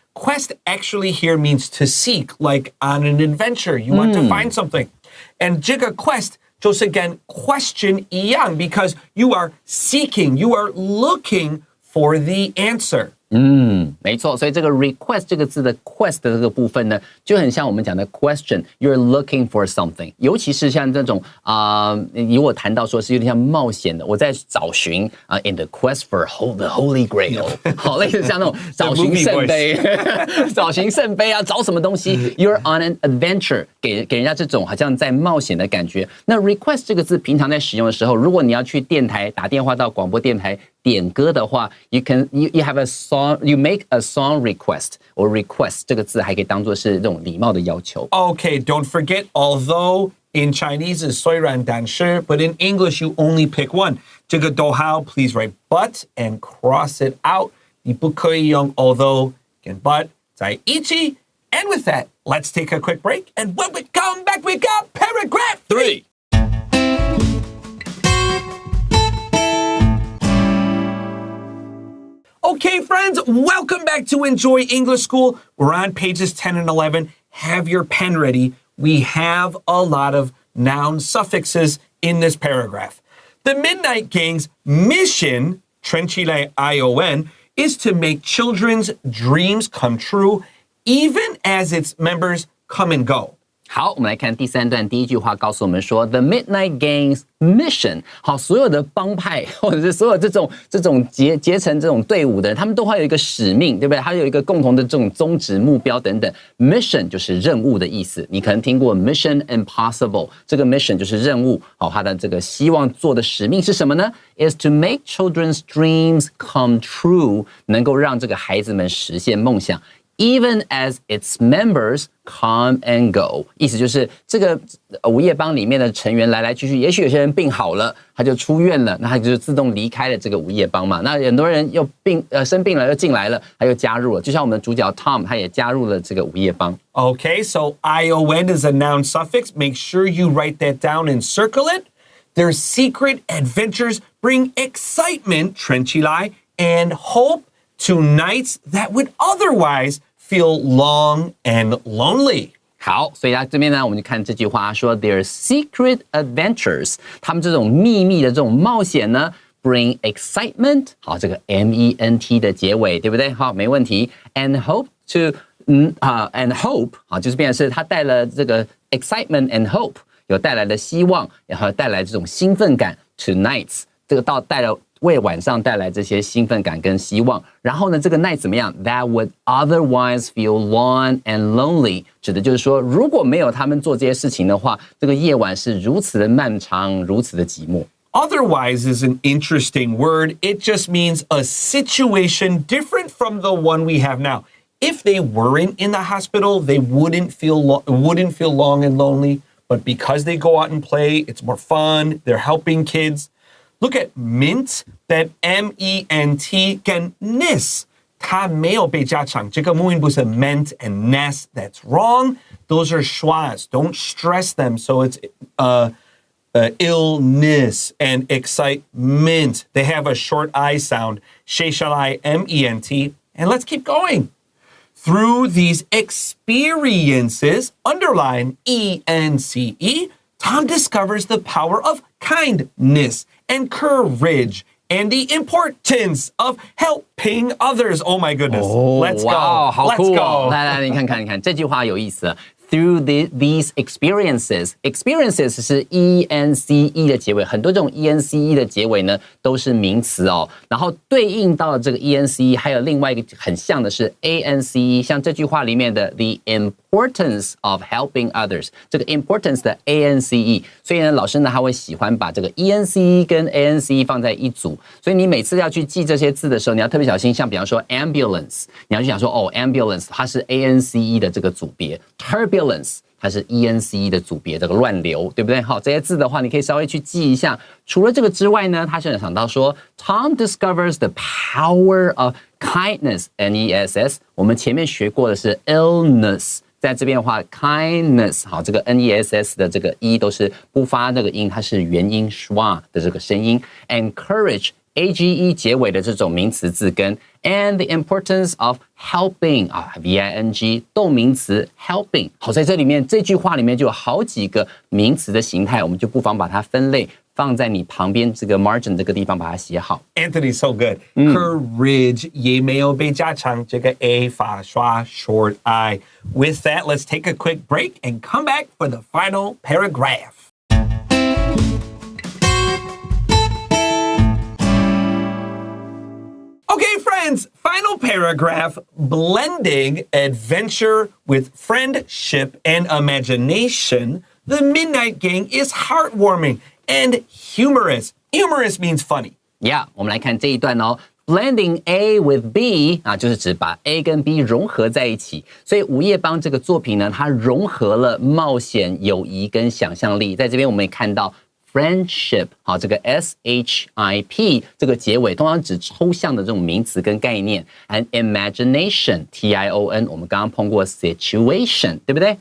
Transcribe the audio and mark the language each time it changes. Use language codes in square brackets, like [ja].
[en] Quest actually here means to seek, like on an adventure. You want to find something. And [zh] 这个 [en] quest [zh] 就是 [en] again question [zh] 一样 [en] because you are seeking, you are looking for the answer. [zh] 没错，所以这个 request 这个字的 quest 的这个部分呢，就很像我们讲的 question。 [en] You're looking for something， [zh] 尤其是像这种如果谈到说是有点像冒险的，我在找寻 [en] in the quest for the Holy Grail， [zh] 好，类似像那种找寻圣杯，找寻圣杯啊，找什么东西 ？ [en] You're on an adventure， [zh] 给人家这种好像在冒险的感觉。那 request 这个字平常在使用的时候，如果你要去电台打电话到广播电台点歌的话 [en] you have a song, you make a song request or request [zh] 这个字还可以当作是这种礼貌的要求。 [en] Okay, don't forget, although in Chinese is [zh] 虽然但是 [en] but in English you only pick one. [zh] 这个逗号 [en] please write but and cross it out. [zh] 你不可以用 although 跟 but 在一起. [en] And with that, let's take a quick break. And when we come back, we got paragraph 3. Okay, friends, welcome back to Enjoy English School. We're on pages 10 and 11. Have your pen ready. We have a lot of noun suffixes in this paragraph. The Midnight Gang's mission, [zh] 圈起来 [en] ION, is to make children's dreams come true, even as its members come and go. [zh] 好，我们来看第3段第一句话，告诉我们说 [en] The Midnight Gang's mission。 [zh] 好，所有的帮派或者是所有这种结成这种队伍的人，他们都会有一个使命，对不对？他有一个共同的这种宗旨、目标等等。 Mission 就是任务的意思，你可能听过 Mission Impossible， 这个 mission 就是任务。好，他的这个希望做的使命是什么呢 ？ [en] Is to make children's dreams come true， [zh] 能够让这个孩子们实现梦想。 [en] Even as its members come and go， [zh] 意思就是这个午夜帮里面的成员来来去去，也许有些人病好了，他就出院了，那他就自动离开了这个午夜帮嘛。那很多人又生病了，又进来了，他又加入了，就像我们的主角 Tom， 他也加入了这个午夜帮。 [en] Okay, so ION is a noun suffix. Make sure you write that down and circle it. Their secret adventures bring excitement, [zh] 串起来, [en] and hope to nights that would otherwise feel long and lonely. [zh] 好，所以它这边呢，我们就看这句话说 ， [en] their secret adventures， [zh] 他们这种秘密的这种冒险呢 ， [en] bring excitement， [zh] 好，这个 ment 的结尾，对不对？好，没问题。 [en] And hope and hope， [zh] 好，就是变成是它带了这个 [en] excitement and hope， [zh] 有带来的希望，然后带来这种兴奋感 [en] to nights， [zh] 这个带了。为晚上带来这些兴奋感跟希望，然后呢，这个 night 怎么样 ？ [en] That would otherwise feel long and lonely， [zh] 指的就是说，如果没有他们做这些事情的话，这个夜晚是如此的漫长，如此的寂寞。 [en] Otherwise is an interesting word. It just means a situation different from the one we have now. If they weren't in the hospital, they wouldn't feel long and lonely. But because they go out and play, it's more fun. They're helping kids. Look at mint, that M-E-N-T [zh] 跟 [en] ness. [zh] 它没有被加长，这个母音不是 [en] meant and ness. That's wrong. Those are schwas. Don't stress them. So it's illness and excitement. They have a short I sound. Sheshalai M-E-N-T. And let's keep going. Through these experiences, underline E-N-C-E, Tom discovers the power of kindness and courage and the importance of helping others. Oh my goodness. Let's go. [zh] 好酷 [en] Let's [zh] 哦！ [en] go. [zh] 来，你看，这句话有意思了。 [en] Through these experiences [zh] 是 E-N-C-E 的结尾，很多这种 E-N-C-E 的结尾呢都是名词哦。然后对应到了这个 E-N-C-E， 还有另外一个很像的是 A-N-C-E， 像这句话里面的 [en] the importance of helping others， [zh] 这个 importance 的 A-N-C-E， 所以呢，老师呢他会喜欢把这个 E-N-C-E 跟 A-N-C-E 放在一组。所以你每次要去记这些字的时候，你要特别小心。像比方说 ambulance， 你要去想说哦 ambulance 它是 A-N-C-E 的这个组别 ，turbulence。它是 E-N-C-E 的组别，这个乱流，对不对？好，这些字的话，你可以稍微去记一下。除了这个之外呢，他就想到说 ， [en] Tom discovers the power of kindness, [zh] N-E-S-S。我们前面学过的是 illness， 在这边的话 kindness， 好，这个 N-E-S-S 的这个 E 都是不发这个音，它是元音 schwa 的这个声音 ， [en] and courage。 [zh] A-G-E 结尾的这种名词字根 [en] and the importance of helping [zh] V-I-N-G 动名词 helping 好，在这里面这句话里面就有好几个名词的形态，我们就不妨把它分类放在你旁边这个 margin 这个地方把它写好。 [en] Anthony, so good. [zh] Courage 也没有被加长，这个 A 发刷 short I. [en] With that, let's take a quick break and come back for the final paragraph. Okay, friends, final paragraph, blending adventure with friendship and imagination. The Midnight Gang is heartwarming and humorous. Humorous means funny. [zh] Yeah, 我们来看这一段哦。 [en] Blending A with B [zh] 啊，就是指把 A 跟 B 融合在一起。所以午夜帮这个作品呢，它融合了冒险、友谊跟想象力。在这边我们也看到。 Friendship 好，这个 S-H-I-P 这个结尾通常指抽象的这种名词跟概念 ， [en] and imagination [zh] T-I-O-N 我们刚刚碰过 situation 对不对？